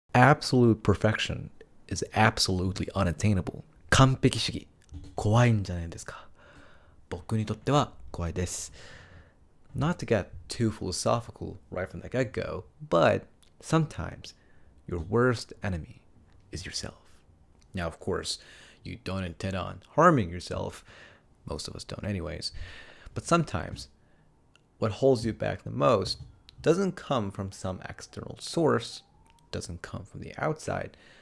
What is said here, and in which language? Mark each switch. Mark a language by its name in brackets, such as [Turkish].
[English] Absolute perfection is absolutely unattainable. [Japanese] 完璧主義。怖いんじゃないですか。僕にとっては怖いです。 [English] Not to get too philosophical right from the get-go, but sometimes your worst enemy is yourself. Now, of course, you don't intend on harming yourself. Most of us don't anyways. But sometimes what holds you back the most doesn't come from some external source, doesn't come from the outside.